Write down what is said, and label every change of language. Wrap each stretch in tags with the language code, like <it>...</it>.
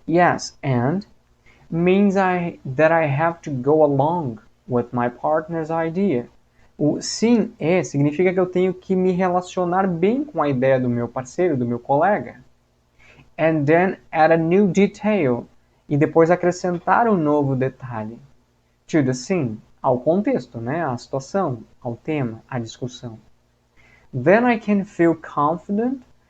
<en>Yes and means that I have to go along with my partner's idea.</en> <pt>O sim e significa que eu tenho que me relacionar bem com a ideia do meu parceiro, do meu colega.</pt> <en>And then add a new detail.</en> <pt>E depois acrescentar um novo detalhe. To the sim, ao contexto, né? À situação, ao tema, à discussão.</pt> <en>Then I can feel confident.</en>